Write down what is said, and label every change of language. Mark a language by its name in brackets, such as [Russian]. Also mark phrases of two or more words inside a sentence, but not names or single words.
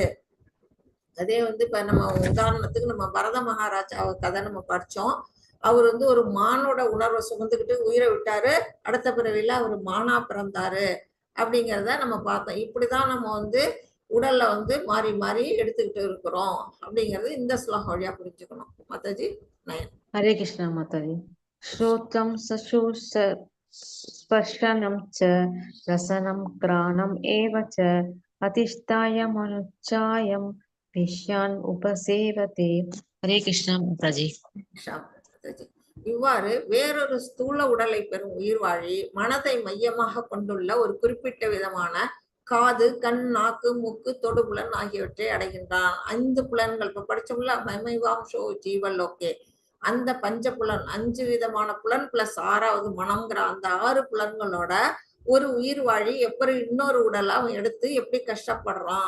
[Tamil] அதே வந்து இப்ப நம்ம உதாரணத்துக்கு நம்ம பரத மகாராஜா கதை நம்ம படிச்சோம். அவர் வந்து ஒரு மானோட உணர்வை சுமந்துக்கிட்டு உயிரை விட்டாரு. அடுத்த பிறவில அவர் மானா பிறந்தாரு அப்படிங்கிறத நம்ம பார்த்தோம். இப்படிதான் நம்ம வந்து உடல்ல வந்து மாறி மாறி எடுத்துக்கிட்டு இருக்கிறோம் அப்படிங்கிறது இந்த ஸ்லோகம் வழியா புரிஞ்சுக்கணும். மாதாஜி நயன். [Hindi] हरे कृष्णा माताजी। [Sanskrit] श्रोत्रं स्पर्शनं च रसनं घ्राणम् एव च अधिष्ठाय मनुष्यायं विषयान् उपसेवते। [Hindi] हरे कृष्णा माताजी। [Tamil] மாதாஜி இவ்வாறு வேறொரு ஸ்தூல உடலை பெறும் உயிர்வாழி மனதை மையமாக கொண்டுள்ள ஒரு குறிப்பிட்ட விதமான காது, கண், நாக்கு, மூக்கு, தொடுபுலன் ஆகியவற்றை அடைகின்றான். 5 புலன்கள் இப்ப படிச்சோம்ல, [Sanskrit] ममैवांशो जीवलोके, [Tamil] அந்த பஞ்சபுலன் 5 விதமான புலன் பிளஸ் 6வது மனம்ங்கிற அந்த 6 புலன்களோட ஒரு உயிர் வாழி எப்படி இன்னொரு உடலை அவன் எடுத்து எப்படி கஷ்டப்படுறான்.